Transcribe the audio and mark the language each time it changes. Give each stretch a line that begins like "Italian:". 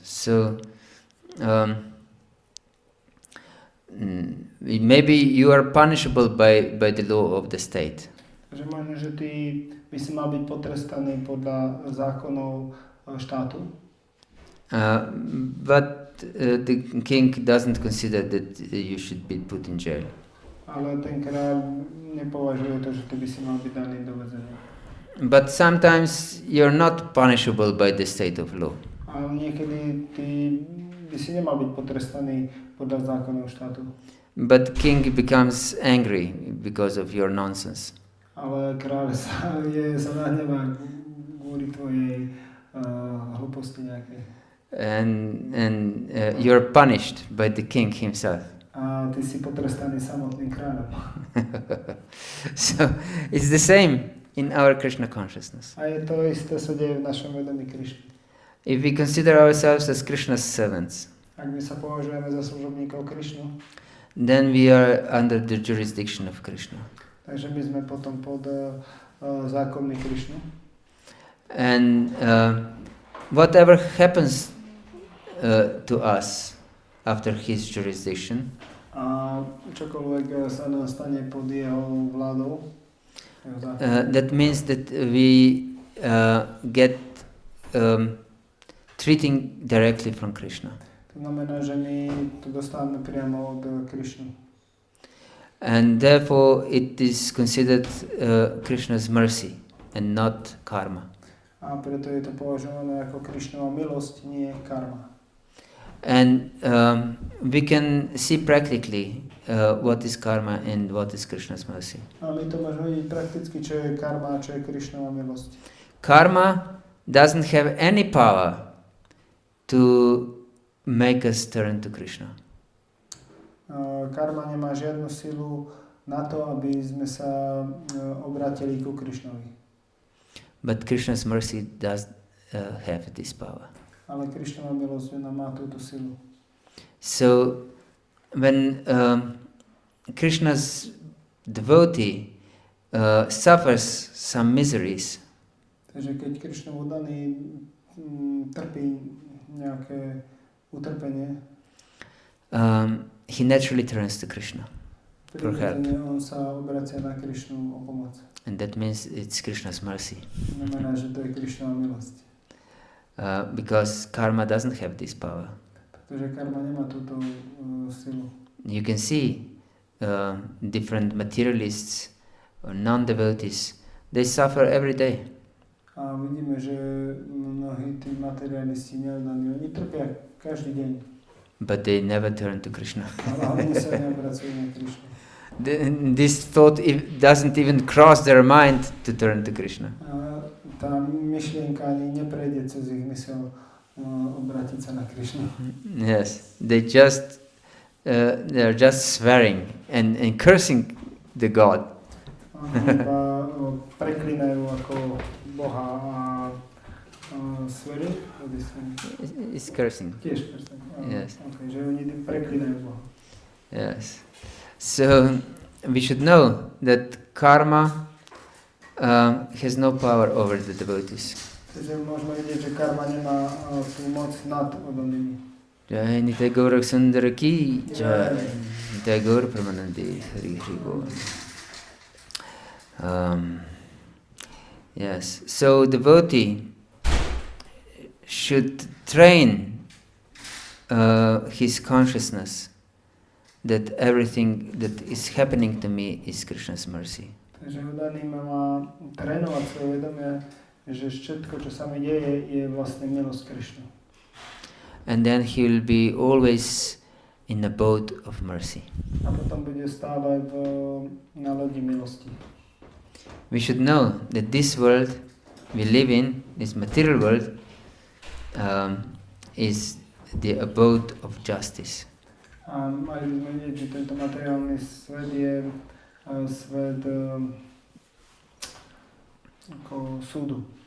English: So maybe you are punishable by the law of the state.
Slovak: Takže možno, že ty by si mal byť potrestaný podľa zákonov štátu.
English: But the king doesn't consider that you should be put in jail.
Slovak: Ale ten kráľ nepovažuje to, že ty by si mal byť daný do väzenia.
English: But sometimes you're not punishable by the state of law.
Slovak: Ale niekedy ty by si nemal byť potrestaný podľa zákonov štátu.
English: But king becomes angry because of your nonsense.
Slovak: Ale kráľ sa nahnevá kvôli tvojej hlúposti nejakej.
English: And you're punished by the king himself.
Slovak: A ty si potrestaný samotným kráľom.
English: So it's the same in our Krishna consciousness.
Slovak: A je to isté sa deje v našom vedomí Krišny.
English: If we consider ourselves as Krishna's servants,
Slovak: Ak my sa považujeme za služobníkov Krišnu,
English: then we are under the jurisdiction of Krishna.
Slovak: takže my sme potom pod zákonmi Krišnu.
English: And whatever happens to us after his jurisdiction,
Slovak: A čokoľvek sa nám stane pod jeho vládou,
English: that means that we get treating directly from Krishna.
Slovak: to znamená, že my to dostávame priamo od Krišny.
English: And therefore it is considered Krishna's mercy and not karma.
Slovak: A preto je to považované ako Krišnova milosť, nie karma.
English: And we can see practically what is karma and what is Krishna's mercy.
Slovak: A my to môžeme vidieť prakticky, čo je karma a čo je Krišnova milosť.
English: Karma doesn't have any power to make us turn to Krishna.
Slovak: Karma nemá žiadnu silu na to, aby sme sa obrátili ku Krišnovi.
English: But Krishna's mercy does have this power.
Slovak: Ale Krišnova milosť má túto silu.
English: So when Krishna's devotee suffers some miseries,
Slovak: Takže keď Krišnovu daný trpí nejaké utrpenie,
English: he naturally turns to Krishna for help.
Slovak: on sa obracia na Krišnu o pomoc.
English: And that means it's Krishna's mercy.
Slovak: Znamená, že to je Krišnova milosť.
English: Because karma doesn't have this power.
Slovak: Pretože karma nemá túto silu.
English: You can see different materialists or non-devotees they suffer every day.
Slovak: A vidíme, že mnohí tí materialisti neoddaní, oni trpia každý deň.
English: But they never turn to Krishna.
Slovak: Ale oni sa neobracujú na Krishnu.
English: This thought doesn't even cross their mind to turn to Krishna.
Slovak: A tá myšlienka ani neprejde cez ich mysel obrátiť sa na Krishnu.
English: Yes, they're just swearing and cursing the God.
Slovak: Iba preklinajú ako Boha a swery?
English: It's cursing.
Slovak: Tiež cursing.
English: Yes.
Slovak: Okay, že oni preklinajú Boha.
English: Yes. So we should know that karma has no power over the devotees.
Slovak: Takže môžeme vidieť, že karma nemá tú moc nad oddanými.
Sanskrit: Jai Nitai Gaura Sundara ki Jai Nitai Gaura Pramanandi Hari Hari Bol.
English: Yes, so devotee should train his consciousness that everything that is happening to me is Krishna's mercy.
Slovak: Takže oddaný má trénovať svoje vedomie, že všetko, čo sa mi deje, je vlastne milosť Krishna.
English: And then he will be always in the boat of mercy.
Slovak: A potom bude stále na lodi milosti.
English: We should know that this world we live in, this material world, is the abode of justice.
Slovak: A mali by sme vidieť, že tento materiálny svet je svet ako súdu.